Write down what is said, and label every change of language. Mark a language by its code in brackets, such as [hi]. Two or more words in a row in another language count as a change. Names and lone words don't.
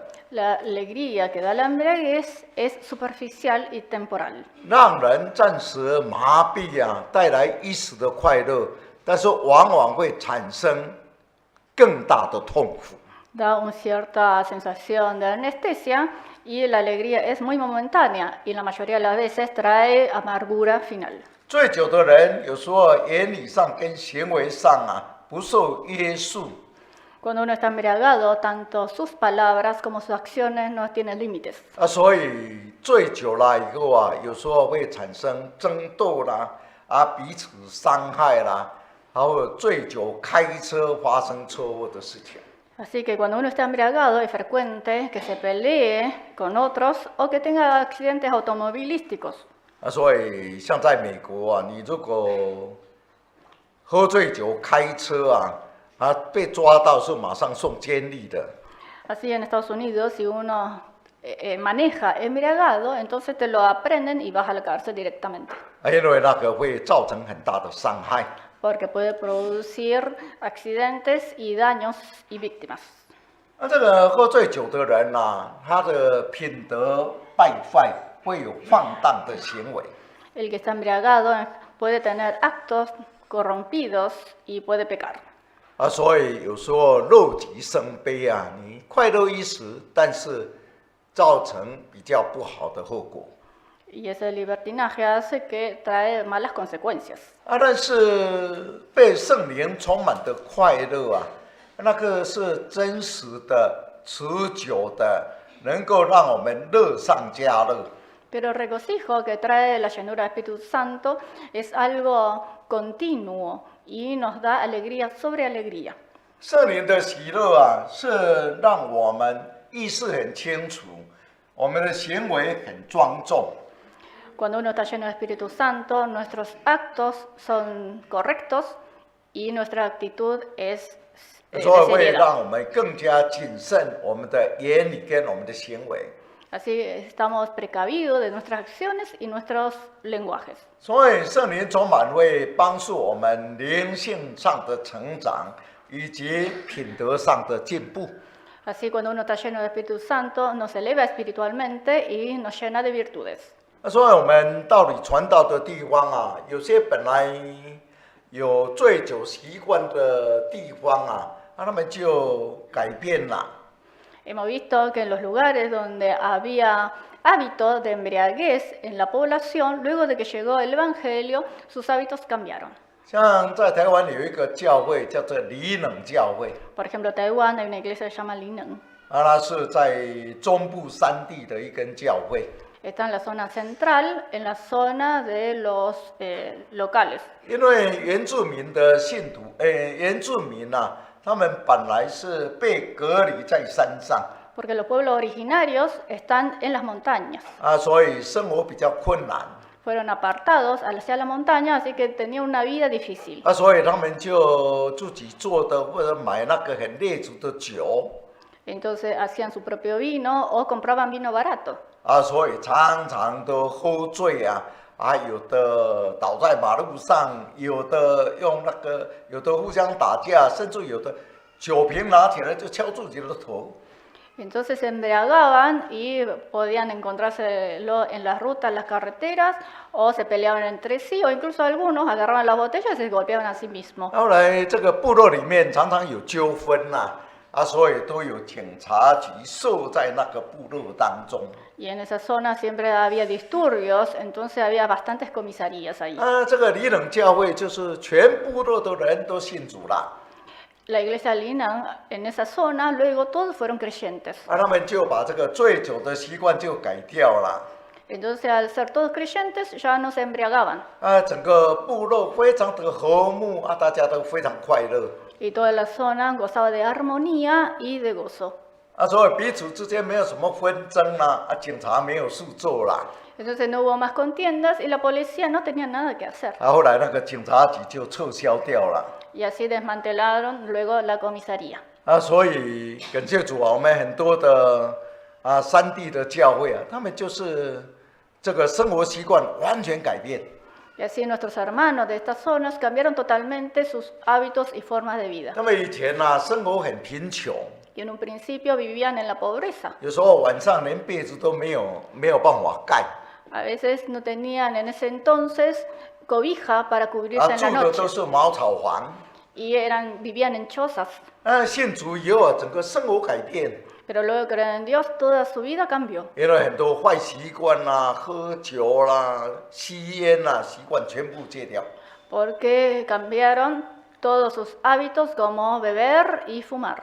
[es] La alegría que da la embriaguez es superficial y temporal. [zh] 让人暂时麻痹啊，带来一时的快乐，但是往往会产生更大的痛苦。 [es] Da una cierta sensación de anestesia y la alegría es muy momentánea y la mayoría de las veces trae amargura final. [zh] 醉酒的人有时候言语上跟行为上啊不受约束， [es] Cuando uno está embriagado, tanto sus palabras como sus acciones no tienen límites. [zh] 所以醉酒了以后啊，有时候会产生争斗啦，彼此伤害啦，还有醉酒开车发生车祸的事情。 [es] Así que cuando uno está embriagado es frecuente que se pelee con otros o que tenga accidentes automovilísticos. [zh] 所以像在美国啊，你如果喝醉酒开车啊，被抓到是马上送监狱的。 [es] Así en Estados Unidos, si uno maneja embriagado, entonces te lo aprenden y vas a la cárcel directamente. [zh] 因为那个会造成很大的伤害。 [es] Porque puede producir accidentes y daños y víctimas. [zh] 这个喝醉酒的人啊，他的品德败坏，会有放荡的行为。 [es] El que está embriagado puede tener actos corrompidos y puede pecar. [zh] 所以有时候乐极生悲啊，你快乐一时，但是造成比较不好的后果。 [es] Y ese libertinaje hace que trae malas consecuencias. [zh] 但是被圣灵充满的快乐啊，那个是真实的、持久的，能够让我们乐上加乐。 [es] Pero el regocijo que trae la llenura del Espíritu Santo es algo continuo y nos da alegría sobre alegría. [zh] 圣灵的喜乐啊，是让我们意识很清楚，我们的行为很庄重。 [es] Cuando uno está lleno del Espíritu Santo, nuestros actos son correctos y nuestra actitud es [zh] 所以 [es] de [zh] 会 [es] seriedad. [zh] 让我们更加谨慎我们的言语跟我们的行为。 [es] Así estamos precavidos de nuestras acciones y nuestros lenguajes. [zh] 所以圣灵充满会帮助我们灵性上的成长，以及品德上的进步。 [es] Así cuando uno está lleno del Espíritu Santo, nos eleva espiritualmente y nos llena de virtudes. [zh] 所以我们到底传道的地方啊，有些本来有醉酒习惯的地方啊，他们就改变了。 [es] Hemos visto que en los lugares donde había hábitos de embriaguez en la población, luego de que llegó el Evangelio, sus hábitos cambiaron. [zh] 像在台湾有一个教会叫做李冷教会， [es] Por ejemplo, en Taiwán hay una iglesia que se llama Lineng. [zh] 它是在中部山地的一根教会。 [es] Está en la zona central, en la zona de los locales. [zh] 因为原住民的信徒，原住民啊，他们本来是被隔离在山上 [es] Porque los pueblos originarios están en las montañas. [zh] 啊，所以生活比较困难 [es] Fueron apartados hacia la montaña, así que tenían una vida difícil. [zh] 啊，所以他们就自己做的或者买那个很劣质的酒 [es] Entonces hacían su propio vino o compraban vino barato. [zh] 啊，所以常常都喝醉啊。啊，有的倒在马路上，有的用那个，有的互相打架，甚至有的酒瓶拿起来就敲自己的头。 [es] Entonces se embriagaban y podían encontrárselo en las rutas, en las carreteras, o se peleaban entre sí, o incluso algunos agarraban las botellas y se golpeaban a sí mismos. [zh] 后来这个部落里面常常有纠纷呐，啊，所以都有警察局设在那个部落当中。 [es] Y en esa zona siempre había disturbios, entonces había bastantes comisarías ahí. [zh] 这个里冷教会就是全部落的人都信主了， [es] La iglesia Linan en esa zona, luego todos fueron creyentes. [zh] 他们就把这个醉酒的习惯就改掉了。 [es] Entonces al ser todos creyentes ya no se embriagaban. [zh] 整个部落非常的和睦啊，大家都非常快乐。 [es] Y toda la zona gozaba de armonía y de gozo. [zh] 所以彼此之间没有什么纷争啦，警察没有事做啦。 [es] Entonces no hubo más contiendas y la policía no tenía nada que hacer. [zh] 后来那个警察局就撤销掉了。 [es] Y así desmantelaron luego la comisaría. [zh] 所以感谢主啊，我们很多的山地的教会啊，他们就是这个生活习惯完全改变。 [es] Y así nuestros hermanos de estas zonas cambiaron totalmente sus hábitos y formas de vida. [zh] 他们以前生活很贫穷， [es] Y en un principio vivían en la pobreza. [zh] 有时候晚上连被子都没有办法盖， [es] A veces no tenían en ese entonces cobija para cubrirse en [zh] 住 [es] la [zh] 的都 [es] noche. [zh] 是茅草房。 [es] Y vivían en chozas. [zh] 信主以后整个生活改变， [es] Pero luego que creen en Dios, toda su vida cambió. [zh] 因为很多坏习惯啦、喝酒啦、吸烟啦，习惯全部戒掉。 [es] Porque cambiaron todos sus hábitos como beber y fumar.